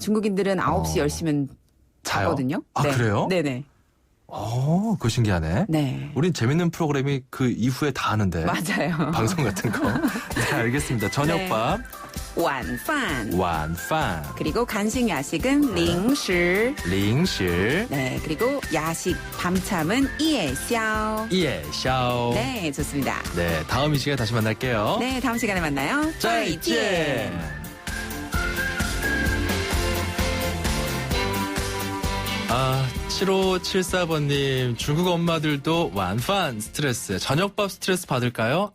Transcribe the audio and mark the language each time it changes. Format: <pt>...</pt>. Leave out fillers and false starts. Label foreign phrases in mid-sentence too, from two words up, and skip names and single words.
<ko>중국인들은 9시, 10시면 자거든요. 네. 그래요? 네네. 그거 신기하네. 네. 우린 재밌는 프로그램이 그 이후에 다 하는데. 맞아요. 방송 같은 거. 네, 알겠습니다. 저녁밥. 완판. 완판. 그리고 간식 야식은 零食. 零食. 네, 그리고 야식 밤참은 夜宵. 夜宵. 네, 좋습니다. 네, 다음 이 시간에 다시 만날게요. 네, 다음 시간에 만나요. 再见. 7574번님, 중국 엄마들도 완판 스트레스, 저녁밥 스트레스 받을까요?</ko>